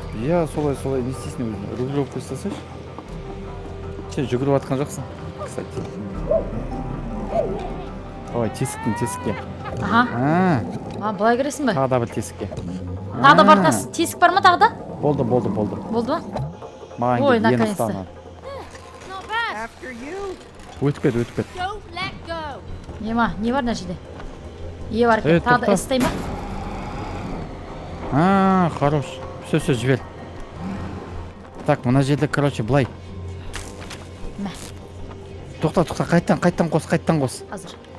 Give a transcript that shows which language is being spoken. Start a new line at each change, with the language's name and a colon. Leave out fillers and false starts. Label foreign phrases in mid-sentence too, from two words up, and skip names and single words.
Kazakh: Иә, солай не істейсің өзің. Регулировка жасасайшы. Сен жүгіріп атқан жоқсың, кстати. Давай, тесікке. Аха. Былай көресің ба? Тағы да бір тесікке. Тағы да бар тесік бар ма тағы да? Болды. Болды ма? Маған Ой, келді, ені наконец-то. ұстаған.
English: Not bad. After you.
Kazakh: Өтіп кет.
English: Don't let go.
Kazakh: Не бар мына жерде? Бар екен, тағы да тоқта. істей ма? Хорош. Все, жібер. Так, мына жерде, короче, былай. Мә. Тоқта, қайттан қос. Қазір.